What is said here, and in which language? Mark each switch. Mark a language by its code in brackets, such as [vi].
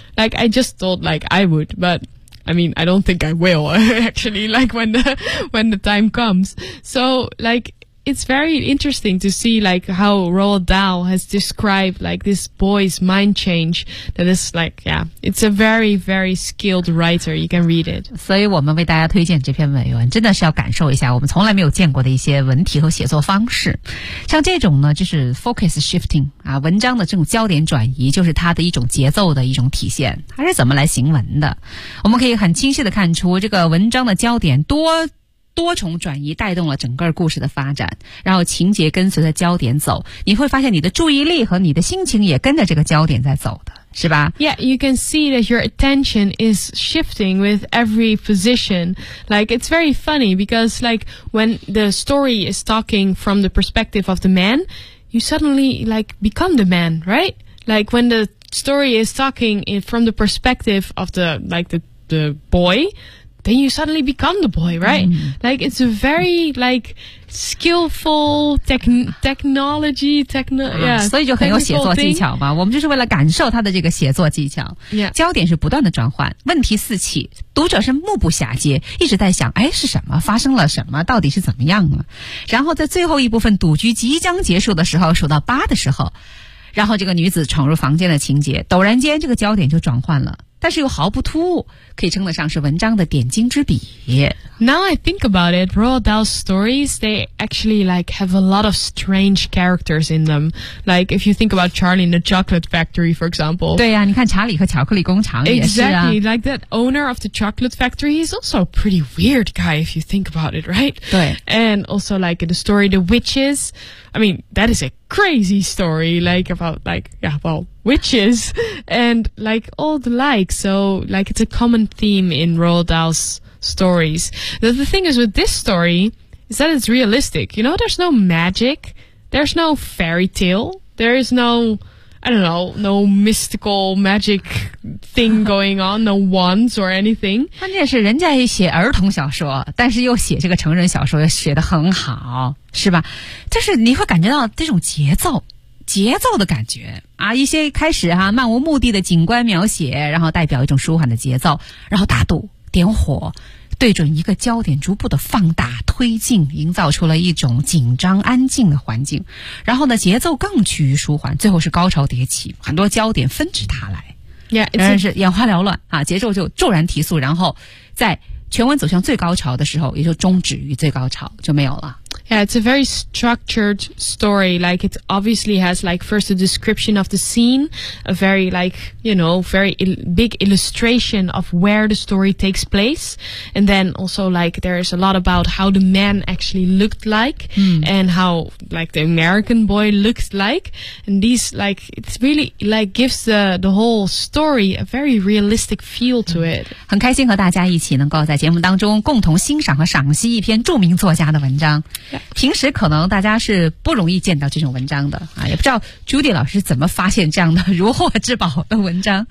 [en] Like, I just thought, like, I would, but I mean, I don't think I will, actually, like, when the time comes. So, like, it's very interesting to see, like, how Roald Dahl has described, like, this boy's mind change. That is, like, yeah, it's a very, very skilled writer. You can read it. [zh] 所以我们为大家推荐这篇美文，真的是要感受一下我们从来没有见过的一些文体和写作方式。像这种呢，就是 [en] focus shifting, [zh] 啊，文章的这种焦点转移，就是它的一种节奏的一种体现。它是怎么来行文的？我们可以很清晰的看出，这个文章的焦点多重转移带动了整个故事的发展，然后情节跟随着焦点走，你会发现你的注意力和你的心情也跟着这个焦点在走的，是吧？ [en] Yeah, you can see that your attention is shifting with every position. Like, it's very funny because like when the story is talking from the perspective of the man, you suddenly like become the man, right? Like when the story is talking from the perspective of the boy,Then you suddenly become the boy, right? Like, it's a very, like, skillful technology, yeah. [zh] 所以就很有写作技巧嘛。我们就是为了感受他的这个写作技巧。 [en] Yeah. [zh] 焦点是不断的转换，问题四起，读者是目不暇接，一直在想，哎，是什么？发生了什么？到底是怎么样了？然后在最后一部分赌局即将结束的时候，数到八的时候，然后这个女子闯入房间的情节，陡然间这个焦点就转换了。但是又毫不突兀，可以称得上是文章的点睛之笔。 [en] Now I think about it, Roald Dahl's stories, they actually like have a lot of strange characters in them. Like if you think about Charlie in the Chocolate Factory, for example. [zh] 对呀、啊，你看查理和巧克力工厂也是啊。 [en] Exactly, like that owner of the chocolate factory, he's also a pretty weird guy if you think about it, right? [zh] 对。 [en] And also like in the story The Witches, I mean, that is a crazy story, like about like, yeah, well, witches and like all the like. So like it's a common theme in Roald Dahl's stories. The thing is with this story is that it's realistic. You know, there's no magic. There's no fairy tale. There is no, I don't know, no mystical magic thing going on, no wands or anything. [zh] 关键是人家也写儿童小说，但是又写这个成人小说，又写得很好，是吧？就是你会感觉到这种节奏，节奏的感觉啊，一些开始哈、啊、漫无目的的景观描写，然后代表一种舒缓的节奏，然后大度点火，对准一个焦点逐步的放大推进，营造出了一种紧张安静的环境，然后呢节奏更趋于舒缓，最后是高潮迭起，很多焦点纷至沓来，当然是眼花缭乱啊，节奏就骤然提速，然后在全文走向最高潮的时候也就终止于最高潮，就没有了。 [en] Yeah, it's a very structured story. Like, it obviously has, like, first a description of the scene, a very, like, you know, very big illustration of where the story takes place. And then also, like, there's a lot about how the man actually looked like、 mm. and how, like, the American boy looked like. And these, like, it's really, like, gives the whole story a very realistic feel to it. [zh] 很开心和大家一起能够在节目当中共同欣赏和赏析一篇著名作家的文章。平时可能大家是不容易见到这种文章的啊，也不知道 Judy 老师怎么发现这样的如获至宝的文章。